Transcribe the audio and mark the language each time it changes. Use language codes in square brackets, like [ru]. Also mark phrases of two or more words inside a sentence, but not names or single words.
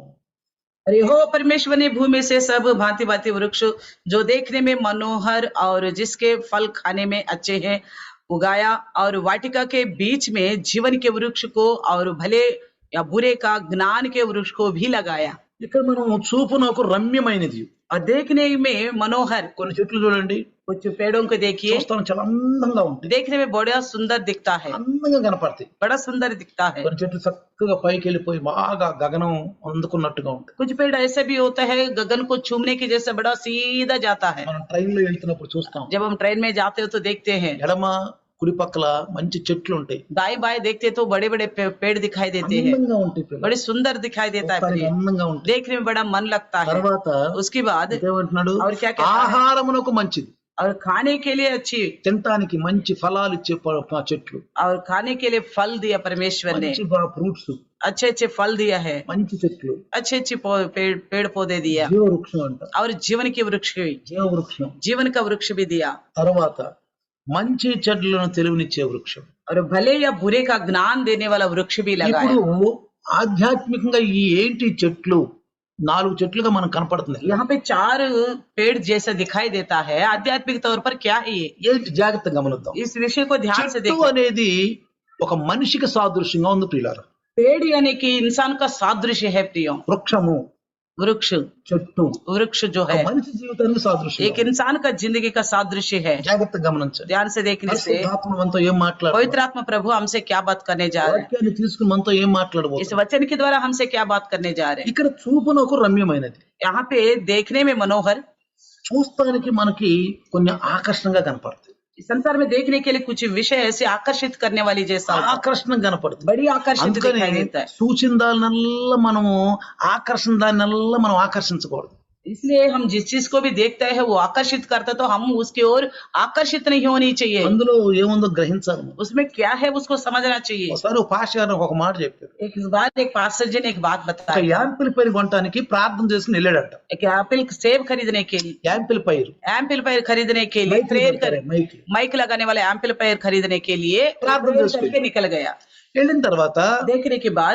[hi] अरे हो परमेश्वर ने भूमि से सब भांति भांति वृक्ष जो देखने में मनोहर और जिसके फल खाने में अच्छे हैं उगाया, और वाटिका के बीच में जीवन के वृक्ष को और भले या बुरे का ज्ञान के वृक्ष को भी लगाया। [te] ఇక్కడ మనం చూపునకు రమ్యమైనది, [hi] और देखने में मनोहर, [te] కొన్ని చెట్లు చూడండి, [hi] कुछ पेड़ों को देखिए, [te] చూస్తాను చాలా అందంగా ఉంటాయి, [hi] देखने में बड़ा सुंदर दिखता है, [te] అందంగా కనపడతాయి. [hi] बड़ा सुंदर दिखता है। [te] కొన్ని చెట్లు చక్కగా పైకి వెళ్ళిపోయి బాగా గగనం అందుకున్నట్టుగా ఉంటాయి. [hi] कुछ पेड़ ऐसे भी होता है गगन को छूने की जैसे बड़ा सीधा जाता है। [te] మనం ట్రైన్ లో వెళ్తున్నప్పుడు చూస్తాం, [hi] जब हम ट्रेन में जाते हो तो देखते हैं [te] ఎడమ కుడి పక్కల మంచి చెట్లు ఉంటాయి, [hi] दाएं बाएं देखते तो बड़े बड़े पेड़ दिखाई देते हैं, [te] అందంగా ఉంటాయి పిల్లలు. [hi] बड़े सुंदर दिखाई देता है [te] చూస్తానికి [hi] पेड़, [te] అందంగా ఉంటాయి. [hi] देखने में बड़ा मन लगता है। [te] తర్వాత [hi] उसके बाद [te] ఏమంటున్నాడు? [hi] और क्या कहता है, [te] ఆహారమునకు మంచిది, [hi] और खाने के लिए अच्छी, [te] తినటానికి మంచి ఫలాలు ఇచ్చే చెట్లు, [hi] और खाने के लिए फल दिया परमेश्वर ने, [te] మంచి ఫ్రూట్స్, [hi] अच्छे अच्छे फल दिया है, [te] మంచి చెట్లు, [hi] अच्छे अच्छे पेड़ पौधे दिया, [te] జీవ వృక్షం అంట, [hi] और जीवन के वृक्ष भी, [te] జీవ వృక్షం. [hi] जीवन का वृक्ष भी दिया, [te] తర్వాత మంచి చెట్లను తెలివినిచ్చే వృక్షం. [hi] और भले या बुरे का ज्ञान देने वाला वृक्ष भी लगाया। [te] ఇప్పుడు ఆధ్యాత్మికంగా ఈ ఏంటి చెట్లు, 4 చెట్లుగా మనకు కనపడుతున్నాయి. [hi] यहाँ पे 4 पेड़ जैसा दिखाई देता है, आध्यात्मिक तौर पर क्या है ये, [te] ఏంటి జాగ్రత్తగా గమనిద్దాం. [hi] इस विषय को ध्यान से [te] చెట్టు [hi] देखो। [te] అనేది ఒక మనిషికి సాదృశ్యంగా ఉంది ప్రియులారా. [hi] पेड़ यानी कि इंसान का सादृश्य है प्रियो, [te] వృక్షము, [hi] वृक्ष, [te] చెట్టు [hi] वृक्ष जो [te] ఒక [hi] है [te] మనిషి జీవితానికి సాదృశ్యం. [hi] एक इंसान का जिंदगी का सादृश्य है। [te] జాగ్రత్తగా గమనించండి. [hi] ध्यान से देखने से [te] పరిశుద్ధాత్మ మనతో ఏం మాట్లాడుతున్నారు, [hi] पवित्र आत्मा प्रभु हमसे क्या बात करने जा रहे हैं, [te] వాక్యాన్ని తీసుకుని మనతో ఏం [hi] इस [te] మాట్లాడబోతున్నారు. [hi] वचन के द्वारा हमसे क्या बात करने जा रहे हैं। [te] ఇక్కడ చూపునకు రమ్యమైనది, [hi] यहाँ पे देखने में मनोहर, [te] చూస్తానికి మనకి కొన్ని ఆకర్షణగా కనపడుతుంది, [hi] इस संसार में देखने के लिए कुछ विषय ऐसे आकर्षित करने वाली जैसा होता है, [te] ఆకర్షణ కనపడుతుంది. [hi] बड़ी आकर्षित [te] అందుకని [hi] दिखाई देता है। [te] సూచన దానినల్లా మనము ఆకర్షణ దానినల్లా మనం ఆకర్షించకూడదు. [hi] इसलिए हम जिस चीज को भी देखते हैं वो आकर्षित करता है, तो हम उसकी ओर आकर्षित नहीं होनी चाहिए, [te] అందులో ఏముందో గ్రహించాలి. [hi] उसमें क्या है उसको समझना चाहिए। [te] ఒకసారి ఒక పాస్టర్ గారు ఒక మాట చెప్పారు. [hi] एक बार एक पास्टर जी ने एक बात [te] ఒక [hi] बताई, [te] యాంపిల్ పైరు కొనడానికి ప్రార్థన చేసుకుని వెళ్ళాడట. [hi] एक एप्पल सेब खरीदने के लिए, [te] యాంపిల్ పైరు [hi] एम्पलीफायर खरीदने के लिए, [te] మైక్ [hi] माइक लगाने वाले एम्पलीफायर खरीदने के लिए प्रार्थना प्रेयर [te] చేసుకుని [hi] करके निकल गया। [te] వెళ్ళిన తర్వాత [hi] देखने के बाद